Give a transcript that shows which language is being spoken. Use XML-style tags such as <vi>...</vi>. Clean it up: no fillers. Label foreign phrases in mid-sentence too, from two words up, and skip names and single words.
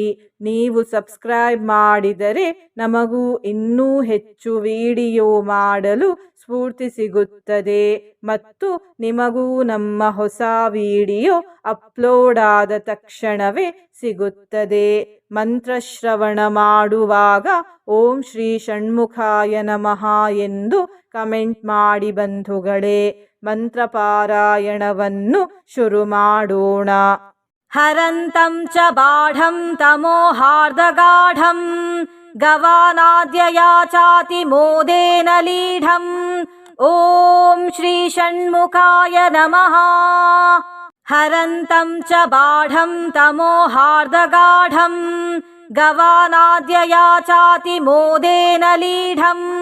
<kn>ನೀವು ಸಬ್ಸ್ಕ್ರೈಬ್ ಮಾಡಿದರೆ ನಮಗೂ ಇನ್ನೂ ಹೆಚ್ಚು ವಿಡಿಯೋ ಮಾಡಲು ಸ್ಫೂರ್ತಿ ಸಿಗುತ್ತದೆ ಮತ್ತು ನಿಮಗೂ ನಮ್ಮ ಹೊಸ ವಿಡಿಯೋ ಅಪ್ಲೋಡ್ ಆದ ತಕ್ಷಣವೇ ಸಿಗುತ್ತದೆ. ಮಂತ್ರಶ್ರವಣ ಮಾಡುವಾಗ</kn> <sa>ಓಂ ಶ್ರೀ ಷಣ್ಮುಖಾಯ ನಮಃ</sa> <kn>ಎಂದು ಕಮೆಂಟ್ ಮಾಡಿ ಬಂಧುಗಳೇ. ಮಂತ್ರಪಾರಾಯಣವನ್ನು ಶುರು ಮಾಡೋಣ.</kn> <sa>ಹರಂತಂ ಚ ಬಾಢಂ ತಮೋಹಾರ್ದಗಾಢಂ ಗವಾನಾದ್ಯಯಾಚಾತಿ ಮೋದೇನ ಲೀಢಂ. ಓಂ ಶ್ರೀ ಷಣ್ಮುಖಾಯ ನಮಃ. ಹರಂತಂ ಚ ಬಾಢಂ ತಮೋಹಾರ್ದಗಾಢಂ ಗವಾನಾದ್ಯಯಾಚಾತಿ ಮೋದೇನ ಲೀಢಂ.</sa>